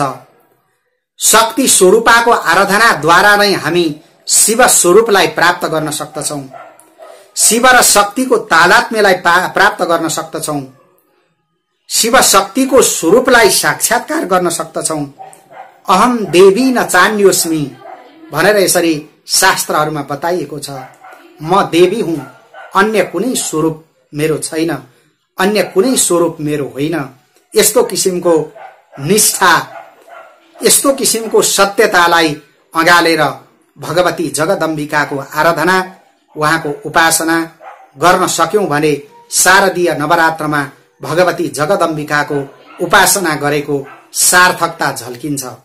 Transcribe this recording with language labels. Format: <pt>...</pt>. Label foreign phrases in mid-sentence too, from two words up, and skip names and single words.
<ne>शक्ति स्वरूपाको आराधनाद्वारा नै हामी शिव स्वरूपलाई प्राप्त गर्न सक्दछौं, शिव र शक्तिको तादात्म्यलाई प्राप्त गर्न सक्दछौं, शिव शक्तिको स्वरूपलाई साक्षात्कार गर्न सक्दछौं।</ne> <sa>अहम देवी न चान्योस्मि</sa> <ne>भनेर यसरी शास्त्रहरूमा बताइएको छ। म देवी हुँ, अन्य कुनै स्वरूप मेरो छैन, अन्य कुनै स्वरूप मेरो होइन। यस्तो किसिमको निष्ठा, यस्तो किसिमको सत्यतालाई अँगालेर भगवती जगदम्बिकाको आराधना, उहाँको उपासना गर्न सक्यौं भने शारदीय नवरात्रमा भगवती जगदम्बिकाको उपासना गरेको सार्थकता झल्किन्छ।</ne>